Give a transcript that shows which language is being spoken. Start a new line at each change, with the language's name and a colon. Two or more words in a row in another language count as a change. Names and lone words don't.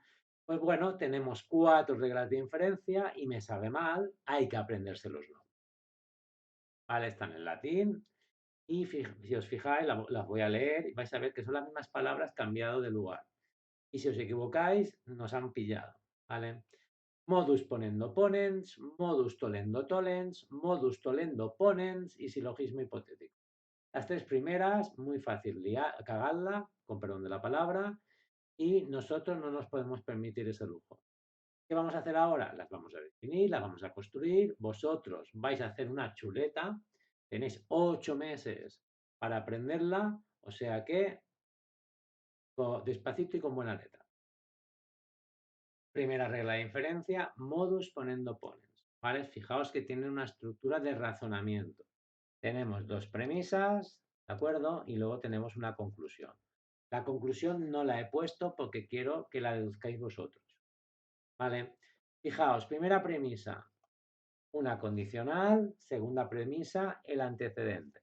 Spanish: Pues bueno, tenemos 4 reglas de inferencia y me sabe mal, hay que aprendérselos. ¿Vale? Están en latín y si os fijáis, las voy a leer y vais a ver que son las mismas palabras cambiado de lugar. Y si os equivocáis, nos han pillado, ¿vale?
Latin: Modus ponendo ponens, modus tolendo tolens, modus tolendo ponens
Spanish: y silogismo hipotético. Las tres primeras, muy fácil cagarla, con perdón de la palabra, y nosotros no nos podemos permitir ese lujo. ¿Qué vamos a hacer ahora? Las vamos a definir, las vamos a construir. Vosotros vais a hacer una chuleta. Tenéis 8 meses para aprenderla, o sea que despacito y con buena letra. Primera regla de inferencia,
Latin: modus ponendo ponens.
Spanish: ¿Vale? Fijaos que tiene una estructura de razonamiento. Tenemos dos premisas, ¿de acuerdo? Y luego tenemos una conclusión. La conclusión no la he puesto porque quiero que la deduzcáis vosotros. ¿Vale? Fijaos, primera premisa, una condicional, segunda premisa, el antecedente.